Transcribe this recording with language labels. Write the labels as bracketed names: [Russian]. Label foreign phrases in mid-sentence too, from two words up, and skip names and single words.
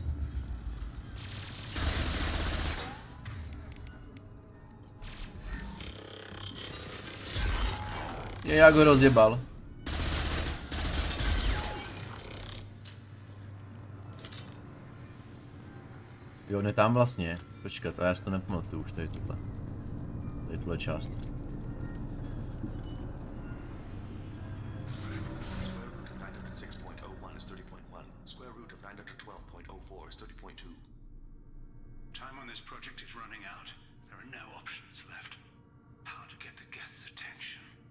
[Czech] Jak ho rozjebal. Jo, ne tam vlastně. Počkat, a já si to nepamatuju už tady tuhle. Tady tuhle část. [English] Time on this project is running out. There are no options left. How to get the guests' attention.